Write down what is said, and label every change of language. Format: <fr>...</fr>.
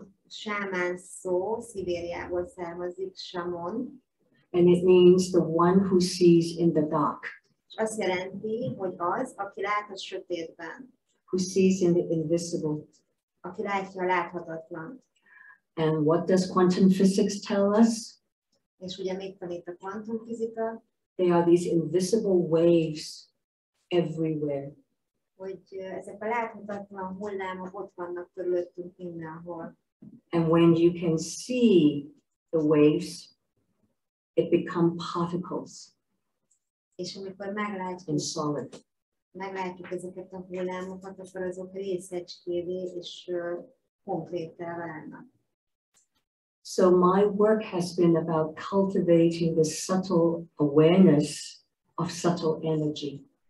<hu>Sámán szó Szibériából származik, samon.</hu> <en>And it means the one who sees in the dark.</en> <hu>És azt jelenti, hogy az, aki lát a sötétben.</hu> <en>Who sees in the invisible.</en> <hu>Aki látja a láthatatlant.</hu> <en>And what does quantum physics tell us?</en> <hu>És ugye mit tanít a kvantumfizika?</hu> <en>There are these invisible waves everywhere.</en> <hu>hogy ezek a láthatatlan hullámok ott vannak körülöttünk mindenhol.</hu> <en>And when you can see the waves, it become particles</en> <hu>És amikor</hu> <en>and solid.</en> <hu>meglátjuk ezeket a hullámokat, akkor azok részecskévé és konkrétá válnak.</hu> <en>So my work has been about cultivating the subtle awareness of subtle energy.</en>